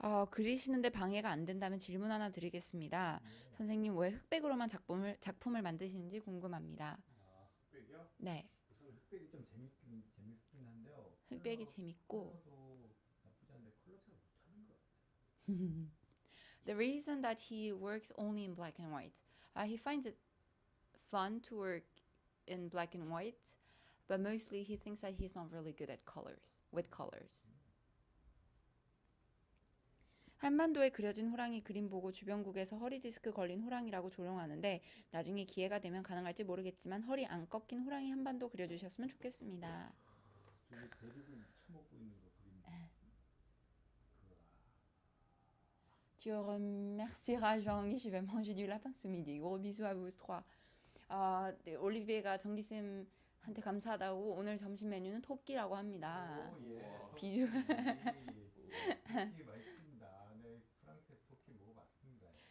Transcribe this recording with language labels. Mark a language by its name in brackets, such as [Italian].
[Korean] 그리시는데 방해가 안 된다면 질문 하나 드리겠습니다. 네. 선생님 왜 흑백으로만 작품을 만드시는지 궁금합니다. 아, 흑백이요? 네, 우선 흑백이 좀 재밌긴 한데요. 흑백이 재밌고 컬러도 나쁘지 않은데 컬러 잘 못하는 것 같아요. [English] The reason that he works only in black and white, he finds it fun to work in black and white, but mostly he thinks that he's not really good at with colors. [Korean] 한반도에 그려진 호랑이 그림 보고 주변국에서 허리 디스크 걸린 호랑이라고 조롱하는데 나중에 기회가 되면 가능할지 모르겠지만 허리 안 꺾인 호랑이 한반도 그려주셨으면 좋겠습니다. 저기 대륙을 쳐먹고 있는 거 그림. [French] Tu remercieras Jean-Guy, je vais manger du lapin ce midi. Gros bisous à vous trois. [Korean] 네, 올리비에가 정기쌤한테 감사하다고 오늘 점심 메뉴는 토끼라고 합니다. 오, 예. 비주. 토끼 맛있습니다. 네, 프랑스의 토끼 먹어봤습니다.